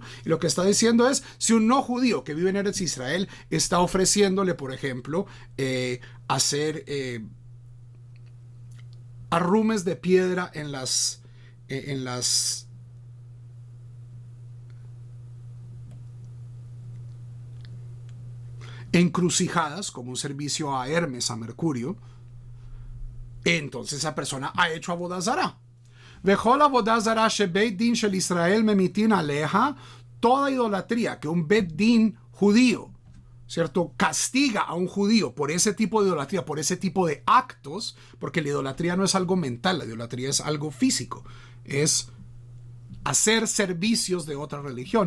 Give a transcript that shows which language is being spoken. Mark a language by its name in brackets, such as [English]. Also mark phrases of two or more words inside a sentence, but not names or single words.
[Spanish] Y lo que está diciendo es, si un no judío que vive en Eretz Israel está ofreciéndole, por ejemplo, hacer arrumes de piedra en las encrucijadas, como un servicio a Hermes, a Mercurio, entonces esa persona ha hecho [Hebrew] עבודה זרה. וכל עבודה זרה שבית דין של ישראל ממיתין עליה, [Spanish] toda idolatría que un [Hebrew] בית דין [Spanish] judío, ¿cierto?, castiga a un judío por ese tipo de idolatría, por ese tipo de actos, porque la idolatría no es algo mental, la idolatría es algo físico, es hacer servicios de otra religión.